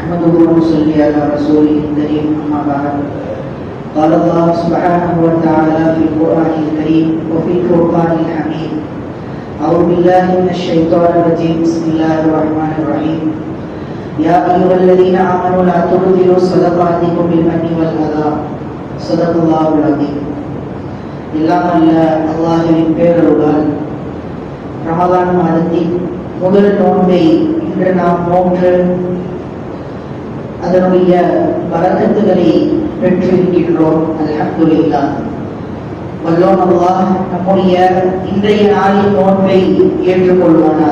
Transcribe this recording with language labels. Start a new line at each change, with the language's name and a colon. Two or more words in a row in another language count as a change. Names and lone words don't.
Arabic: نحمده ونصلي على رسوله الكريم أما بعد. قال الله سبحانه وتعالى في القرآن الكريم وفي الفرقان الحميد: أعوذ بالله من الشيطان الرجيم. بسم الله الرحمن الرحيم. يا أيها الذين آمنوا لا تبطلوا صدقاتكم بالمن والأذى. صدق الله العظيم.
Tamil: எல்லாம் அல்ல அல்லாஹ்வின் பேரருளால் ரமலான் மாதத்தின் முதல் நோன்பை இன்று நாம் நோன்று அதனுடைய பரக்கத்துகளை பெற்றிருக்கின்றோம். அல்ஹம்துலில்லாஹ். வல்லோன் அல்லாஹ் நம்முடைய இன்றைய நாளின் நோன்பை ஏற்றுக்கொள்வானாக.